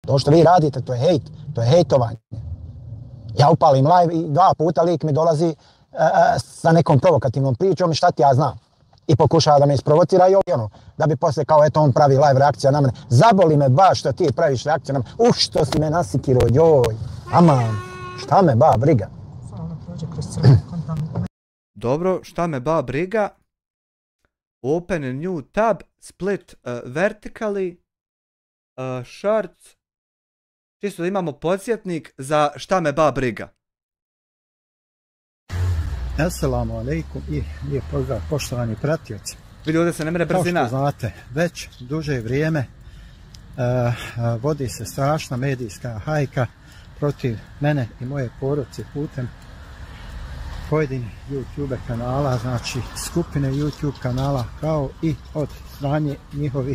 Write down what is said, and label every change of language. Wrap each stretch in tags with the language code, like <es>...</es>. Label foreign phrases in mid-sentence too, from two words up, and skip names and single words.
<bs>To što vi radite, to je hejt, to je hejtovanje. Ja upalim live i 2 puta lik mi dolazi sa nekom provokativnom pričom i šta ti ja znam. I pokušava da me isprovocira i ono, da bi poslije kao eto on pravi live reakcija na mene. Zaboli me baš što ti praviš reakciju na mene. Što si me nasikirao, joj. Aman, šta me ba briga. Dobro, šta me ba briga.</bs> <en>Open a new tab, split vertically, shorts.</en> <bs>Čisto da imamo podsjetnik za šta me ba briga.</bs> <ar>السلام عليكم</ar> <bs>i lijep pozdrav poštovani pratioci. Vidi, ovdje se ne mre brzina. Kao što znate, već duže vrijeme vodi se strašna medijska hajka protiv mene i moje porodice putem pojedinih YouTube kanala, znači skupine YouTube kanala, kao i od strane njihovih...</bs>